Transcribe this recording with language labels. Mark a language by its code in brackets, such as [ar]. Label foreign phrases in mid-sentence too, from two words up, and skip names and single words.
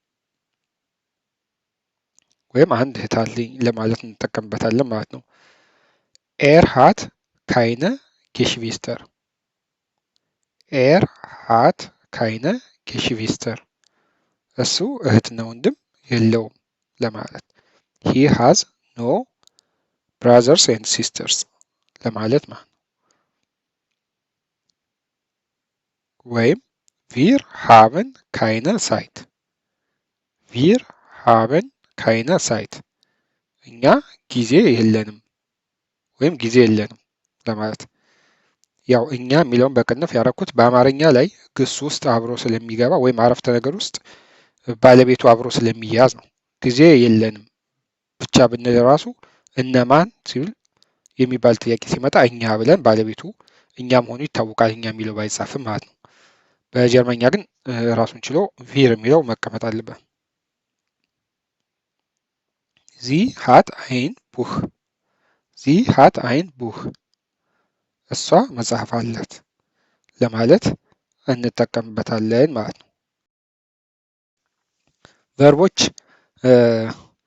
[am] ወይም አንድ እህት አለኝ ለማለት እንጠቀምበታለን ማለት ነው። [de] Er hat keine Geschwister፣ Er hat keine Geschwister፣ [am] እሱ እህትና ወንድም የለውም ለማለት። [en] he has no brothers and sisters [am] ለማለት ማለት ነው። ወይም [de] wir haben keine Zeit wir haben keine Zeit [am] እኛ ጊዜ የለንም ወይም ጊዜ የለንም ለማለት። ያው እኛ የሚለውን በቅንፍ ያደረኩት በአማርኛ ላይ ግስ ውስጥ አብሮ ስለሚገባ ወይም አረፍተ ነገር ውስጥ ባለቤቱ አብሮ ስለሚያዝ ነው። ጊዜ የለንም ብቻ ብንል ራሱ እነማን ሲል የሚባል ጥያቄ ሲመጣ እኛ ብለን ባለቤቱ እኛ መሆኑ ይታወቃል፣ እኛ የሚለው ባይጻፍም ማለት ነው። በጀርመንኛ ግን ራሱን ችሎ ቪር የሚለው መቀመጥ አለበት። [de] sie hat ein Buch sie hat ein Buch [am] እሷ መጽሐፍ አላት ለማለት እንጠቀምበታለን ማለት ነው። [de] ቨርቦች